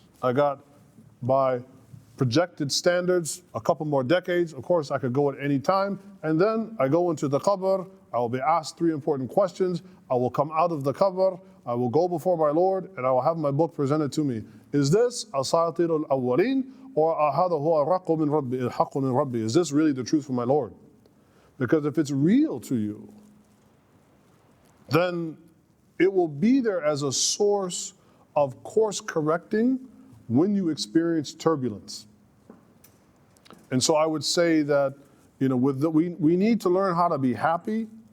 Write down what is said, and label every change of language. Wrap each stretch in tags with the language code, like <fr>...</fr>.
<en>I got by projected standards a couple more decades. Of course, I could go at any time. And then I go into the qabr. I will be asked 3 important questions. I will come out of the qabr. I will go before my Lord and I will have my book presented to me. Is this</en> <ar>asatirul awwaleen? Or هذا هو الحق من ربي, الحق من ربي?</ar> <en>Is this really the truth from my Lord? Because if it's real to you, then it will be there as a source of course correcting when you experience turbulence. And so I would say that, you know, we need to learn how to be happy.</en>